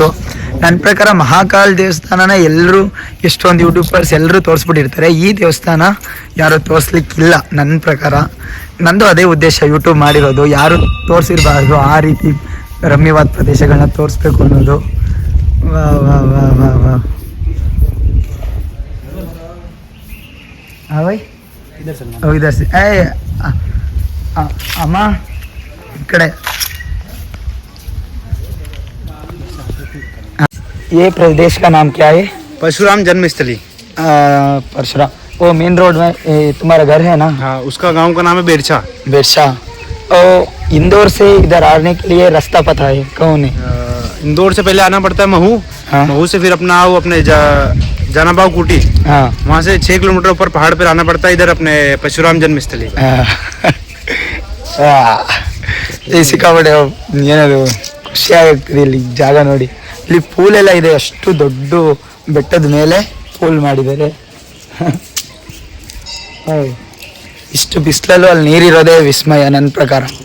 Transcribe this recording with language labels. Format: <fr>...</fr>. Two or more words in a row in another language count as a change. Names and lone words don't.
<kn>ನನ್ನ ಪ್ರಕಾರ ಮಹಾಕಾಳ ದೇವಸ್ಥಾನನ ಎಲ್ಲರೂ, ಎಷ್ಟೊಂದು ಯೂಟ್ಯೂಬರ್ಸ್ ಎಲ್ಲರೂ ತೋರಿಸ್ಬಿಟ್ಟಿರ್ತಾರೆ. ಈ ದೇವಸ್ಥಾನ ಯಾರೂ ತೋರಿಸ್ಲಿಕ್ಕಿಲ್ಲ ನನ್ನ ಪ್ರಕಾರ. ನಂದು ಅದೇ ಉದ್ದೇಶ ಯೂಟ್ಯೂಬ್ ಮಾಡಿರೋದು, ಯಾರು ತೋರಿಸಿರಬಾರ್ದು ಆ ರೀತಿ ರಮ್ಯವಾದ ಪ್ರದೇಶಗಳನ್ನ ತೋರಿಸ್ಬೇಕು ಅನ್ನೋದು. ವಾ ವಾ ವಾ ವಾ ವಾ.</kn> <hi>हाँ भाई इधर से अम्मा इकड़े. ये प्रदेश का नाम क्या है? परशुराम जन्मस्थली. परशुराम, वो मेन रोड में तुम्हारा घर है ना? हाँ, उसका गांव का नाम है बेरछा. बेरछा. और इंदौर से इधर आने के लिए रास्ता पता है कौन है? इंदौर से पहले आना पड़ता है महू. हाँ. महू से फिर अपना आओ अपने जानाबाव कुटी. हाँ. वहाँ से 6 किलोमीटर ऊपर पहाड़ पर आना पड़ता है. इधर अपने परशुराम जन्मस्थली.</hi> <kn>ಸಿಕ್ಕಾಪಟ್ಟೆ ಏನದು ಖುಷಿ ಆಗ್ತದೆ ಇಲ್ಲಿ ಜಾಗ ನೋಡಿ. ಇಲ್ಲಿ ಪೂಲ್ ಎಲ್ಲ ಇದೆ, ಅಷ್ಟು ದೊಡ್ಡ ಬೆಟ್ಟದ ಮೇಲೆ ಪೂಲ್ ಮಾಡಿದ್ದಾರೆ. ಇಷ್ಟು ಬಿಸಿಲಲ್ಲೂ ಅಲ್ಲಿ ನೀರಿರೋದೇ ವಿಸ್ಮಯ ನನ್ನ ಪ್ರಕಾರ.</kn>